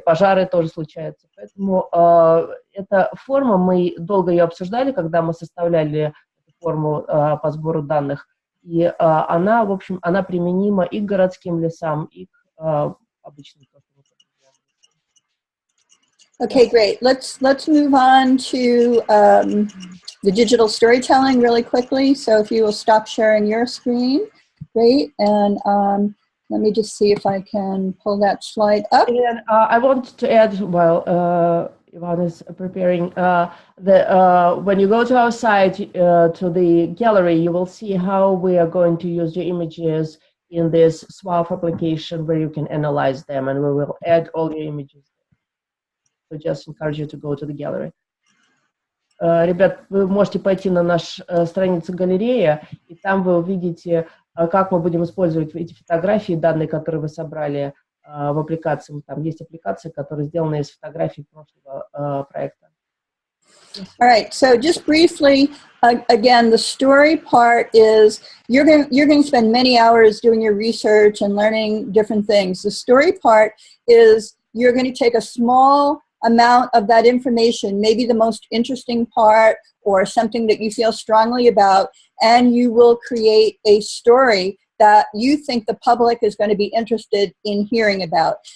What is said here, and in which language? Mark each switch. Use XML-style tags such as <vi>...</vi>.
<ru>Пожары тоже случаются. Поэтому эта форма, мы долго ее обсуждали, когда мы составляли эту форму по сбору данных. И она, в общем, она применима и к городским лесам, и к обычным.</ru> <en>Okay, great. Let's move on to the digital storytelling really quickly. So if you will stop sharing your screen, great. And let me just see if I can pull that slide up. And I want to add, while Ivan is preparing, when you go to our site, to the gallery, you will see how we are going to use your images in this SWAF application where you can analyze them, and we will add all your images. So just encourage you to go to the gallery.</en> <ru>Ребят, вы можете пойти на нашу страницу галерея, и там вы увидите, как мы будем использовать эти фотографии, данные, которые вы собрали в аппликации. Там есть аппликации, которые сделаны из фотографий прошлого проекта.</ru> <en>All right, so just briefly, again, the story part is you're going to spend many hours doing your research and learning different things. The story part is you're going to take a small amount of that information, maybe the most interesting part or something that you feel strongly about, and you will create a story that you think the public is going to be interested in hearing about.</en>